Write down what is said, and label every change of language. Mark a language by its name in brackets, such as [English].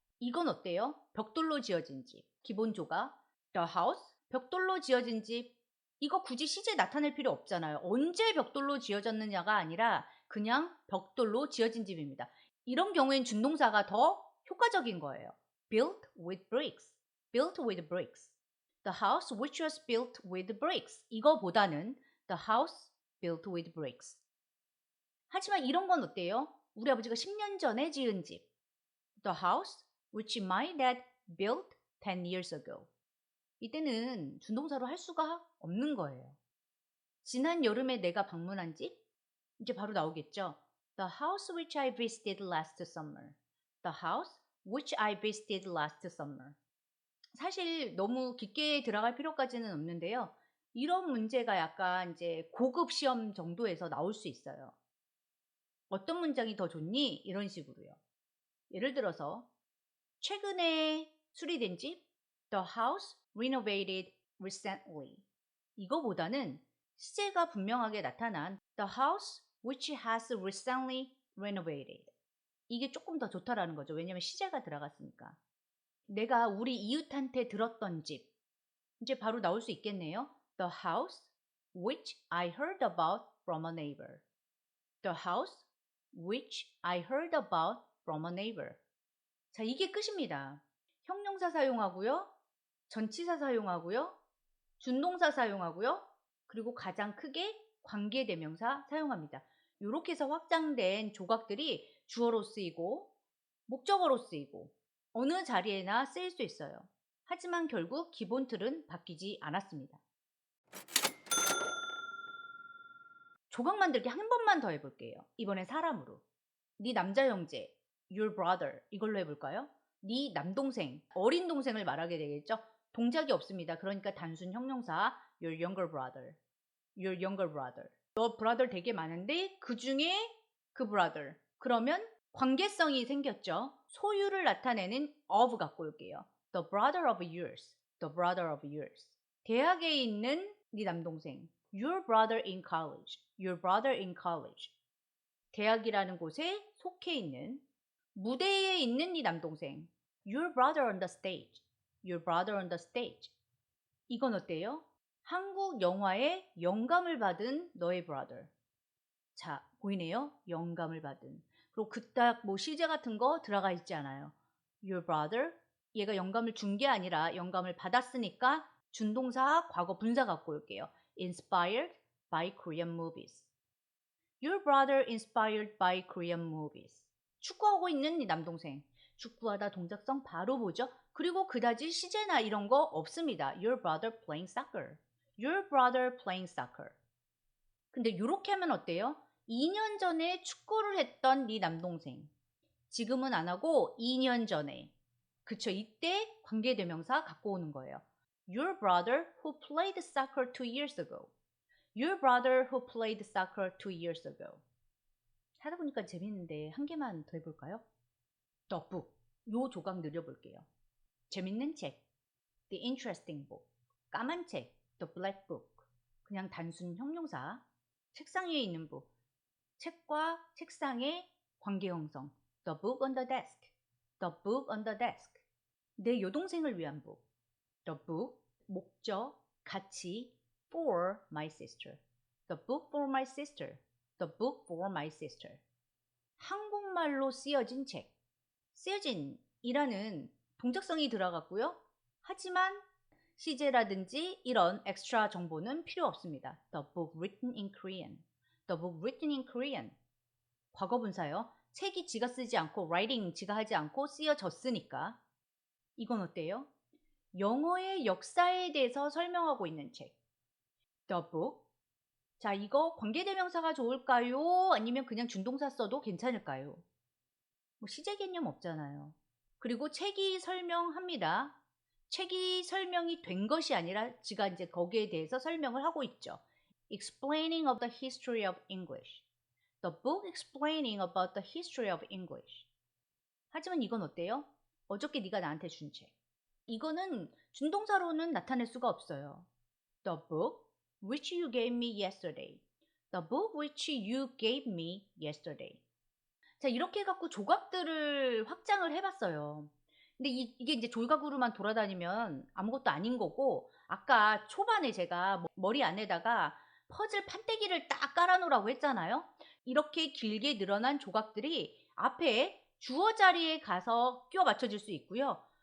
[Korean] 이건 어때요? 벽돌로 지어진 집. 기본 조각. [English] The house. [Korean] 벽돌로 지어진 집. 이거 굳이 시제 나타낼 필요 없잖아요. 언제 벽돌로 지어졌느냐가 아니라 그냥 벽돌로 지어진 집입니다. 이런 경우엔 준동사가 더 효과적인 거예요. [English] Built with bricks. Built with bricks. The house which was built with bricks. [Korean] 이거보다는 [English] the house built with bricks. [Korean] 하지만 이런 건 어때요? 우리 아버지가 10년 전에 지은 집. [English] The house which my dad built 10 years ago. [Korean] 이때는 준동사로 할 수가 없는 거예요. 지난 여름에 내가 방문한 집? 이제 바로 나오겠죠. [English] The house which I visited last summer. The house which I visited last summer. [Korean] 사실 너무 깊게 들어갈 필요까지는 없는데요. 이런 문제가 약간 이제 고급 시험 정도에서 나올 수 있어요. 어떤 문장이 더 좋니? 이런 식으로요. 예를 들어서 최근에 수리된 집 [English] The house renovated recently. [Korean] 이거보다는 시제가 분명하게 나타난 [English] The house which has recently renovated. [Korean] 이게 조금 더 좋다라는 거죠. 왜냐면 시제가 들어갔으니까. 내가 우리 이웃한테 들었던 집. 이제 바로 나올 수 있겠네요. [English] The house which I heard about from a neighbor. The house which I heard about from a neighbor. [Korean] 자, 이게 끝입니다. 형용사 사용하고요. 전치사 사용하고요. 준동사 사용하고요. 그리고 가장 크게 관계대명사 사용합니다. 이렇게 해서 확장된 조각들이 주어로 쓰이고 목적어로 쓰이고 어느 자리에나 쓰일 수 있어요. 하지만 결국 기본 틀은 바뀌지 않았습니다. 조각 만들기 한 번만 더 해볼게요. 이번엔 사람으로. 네 남자 형제, your brother 이걸로 해볼까요? 네 남동생, 어린 동생을 말하게 되겠죠? 동작이 없습니다. 그러니까 단순 형용사 [English] your younger brother, your younger brother. [Korean] 너 brother 되게 많은데 그 중에 그 brother. 그러면 관계성이 생겼죠. 소유를 나타내는 of 갖고 올게요. [English] The brother of yours, the brother of yours. [Korean] 대학에 있는 네 남동생. [English] Your brother in college, your brother in college. [Korean] 대학이라는 곳에 속해 있는 무대에 있는 네 남동생. [English] Your brother on the stage, your brother on the stage. [Korean] 이건 어때요? 한국 영화에 영감을 받은 너의 brother. 자, 보이네요? 영감을 받은. 그리고 그딱 뭐 시제 같은 거 들어가 있지 않아요. [English] Your brother, [Korean] 얘가 영감을 준 게 아니라 영감을 받았으니까 준동사 과거 분사 갖고 올게요. [English] Inspired by Korean movies. Your brother inspired by Korean movies. [Korean] 축구하고 있는 네 남동생. 축구하다 동작성 바로 보죠. 그리고 그다지 시제나 이런 거 없습니다. [English] Your brother playing soccer. Your brother playing soccer. [Korean] 근데 이렇게 하면 어때요? 2년 전에 축구를 했던 네 남동생. 지금은 안 하고 2년 전에. 그쵸? 이때 관계대명사 갖고 오는 거예요. [English] Your brother who played soccer 2 years ago. Your brother who played soccer 2 years ago. [Korean] 하다 보니까 재밌는데 한 개만 더 해볼까요? [English] The book. [Korean] 요 조각 늘려볼게요. 재밌는 책. [English] The interesting book. [Korean] 까만 책. [English] The black book. [Korean] 그냥 단순 형용사. 책상 위에 있는 book. 책과 책상의 관계 형성. [English] The book on the desk. The book on the desk. [Korean] 내 여동생을 위한 book. [English] The book. [Korean] 목적, 가치. [English] For my sister. The book for my sister. The book for my sister. [Korean] 한국말로 쓰여진 책. 쓰여진이라는 동작성이 들어갔고요. 하지만 시제라든지 이런 엑스트라 정보는 필요 없습니다. [English] The book written in Korean. The book written in Korean. [Korean] 과거 분사요. 책이 지가 쓰지 않고 writing 지가 하지 않고 쓰여졌으니까. 이건 어때요? 영어의 역사에 대해서 설명하고 있는 책. [English] The book. [Korean] 자, 이거 관계대명사가 좋을까요? 아니면 그냥 준동사 써도 괜찮을까요? 뭐 시제 개념 없잖아요. 그리고 책이 설명합니다. 책이 설명이 된 것이 아니라 지가 이제 거기에 대해서 설명을 하고 있죠. [English] Explaining of the history of English. The book explaining about the history of English. [Korean] 하지만 이건 어때요? 어저께 네가 나한테 준 책. 이거는 준동사로는 나타낼 수가 없어요. [English] The book which you gave me yesterday. The book which you gave me yesterday. [Korean] 자, 이렇게 해갖고 조각들을 확장을 해봤어요. 근데 이게 이제 조각으로만 돌아다니면 아무것도 아닌 거고, 아까 초반에 제가 머리 안에다가 퍼즐 판때기를 딱 깔아놓으라고 했잖아요. 이렇게 길게 늘어난 조각들이 앞에 주어 자리에 가서 끼워 맞춰질 수 있고요.